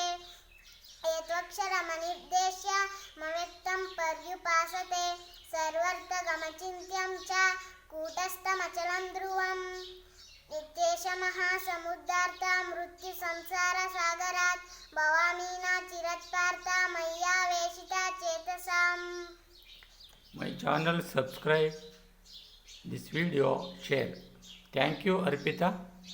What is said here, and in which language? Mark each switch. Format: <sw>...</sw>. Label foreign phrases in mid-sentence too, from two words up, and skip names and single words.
<sa>ಏತ್ವಕ್ಷರಮನಿರ್ದೇಶ್ಯ ಮವ್ಯಕ್ತಂ ಪರ್ಯುಪಾಸತೆ ಸರ್ವರ್ಥಗಮಚಿಂತ್ಯಂ ಚ ಕೂಟಸ್ಥಮಚಲಂ ಧ್ರುವಂ. ನಿತ್ಯೇಷ ಮಹಾಸಮುದ್ಧಾರ್ಥ ಮೃತ್ಯು ಸಂಸಾರ ಸಾಗರಾತ್ ಭವಾಮೀನಾ ಚಿರತ್ಪಾರ್ಥ ಮಯ್ಯಾವೇಶಿತಾ ಚೇತಸಾಂ.</sa> <en>My channel, subscribe this video, share. Thank you, Arpita.</en>